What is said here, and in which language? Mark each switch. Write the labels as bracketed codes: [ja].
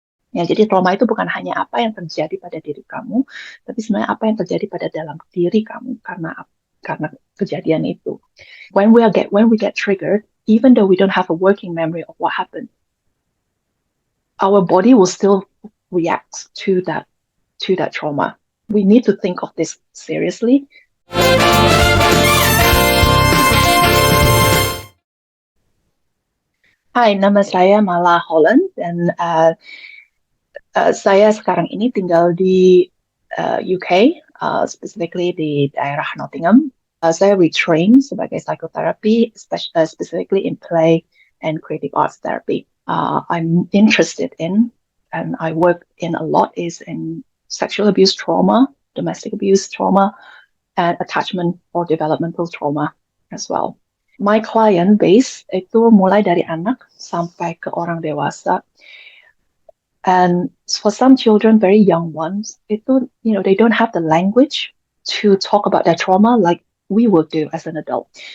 [id] Ya, jadi trauma itu bukan hanya apa yang terjadi pada diri kamu, tapi sebenarnya apa yang terjadi pada dalam diri kamu karena kejadian itu. [en] When we get triggered, even though we don't have a working memory of what happened, our body will still react to that trauma. We need to think of this seriously. [id] Hai, nama saya Mala Holland dan saya sekarang ini tinggal di UK, specifically di daerah Nottingham. Saya retrain sebagai psychotherapy, [en] specifically in play and creative arts therapy. I'm interested in, and I work in a lot, is in sexual abuse trauma, domestic abuse trauma, and attachment or developmental trauma as well. My client base [id] itu mulai dari anak sampai ke orang dewasa. [en] And for some children, very young ones, they don't have the language to talk about their trauma like we would do as an adult.